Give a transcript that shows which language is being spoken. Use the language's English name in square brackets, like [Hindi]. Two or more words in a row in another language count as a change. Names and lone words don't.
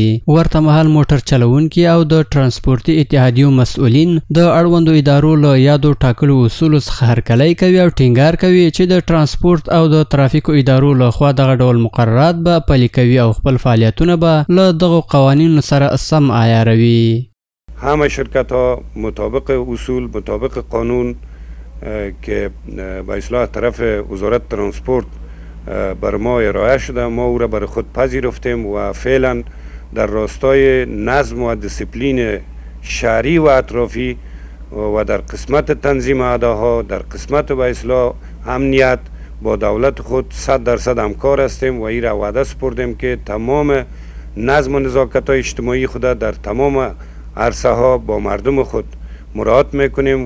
[Pashto] ورته مهال موټر چلوونکي او د ترانسپورتي اتحادیو مسؤلین د اړوندو ادارو له یادو ټاکلو اصولو څخه هرکلی کوي او ټینګار کوي چې د ترانسپورت او د ترافیکو ادارو لخوا دغه ډول مقررات به پلي کوي او خپل فعالیتونه به له دغو قوانینو سره سم عیاروي. [Persian] همه شرکت ها مطابق اصول مطابق قانون که به اصلاح طرف وزارت ترانسپورت بر ما ارائه شده ما او را بر خود پذیرفتیم و فعلا در راستای نظم و دیسیپلین شهری و اطرافی و در قسمت تنظیم اداها در قسمت به اصلاح امنیت با دولت خود 100% همکار هستیم و این را وعده سپردیم که تمام نظم و نزاکت های اجتماعی خود در تمام عرصه ها با مردم خود مراعات میکنیم.